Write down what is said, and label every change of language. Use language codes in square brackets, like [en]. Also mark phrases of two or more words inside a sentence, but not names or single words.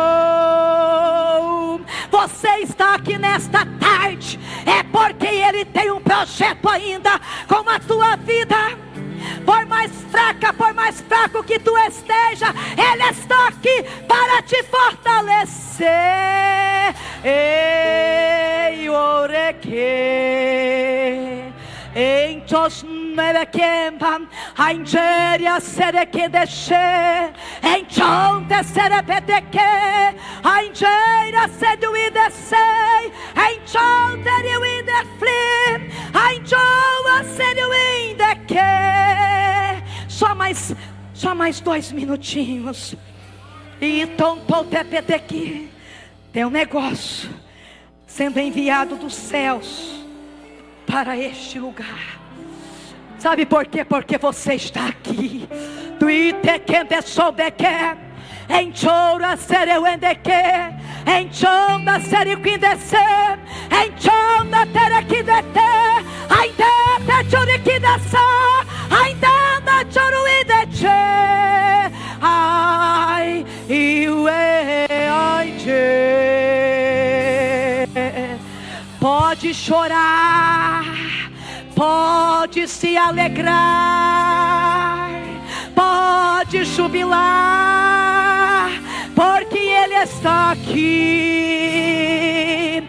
[pt] Você está aqui nesta tarde, é porque Ele tem um projeto ainda com a tua vida. Por mais fraco que tu esteja, Ele está aqui para te fortalecer. Ei, oreque, entos nerekemban, aingeria sereke desce, enchonte serepeteke, aingeria seduidesei, enchonte riuideflim, ainjoa seduideke. Só mais 2 minutinhos. E aqui tem um negócio sendo enviado dos céus para este lugar. Sabe por quê? Porque você está aqui. Enchora sereuendeke, enchonda seriquindese, enchonda terequidete, ainda choriquidasa, ainda choruideche, ai, pode chorar, pode se alegrar, pode jubilar, porque Ele está aqui.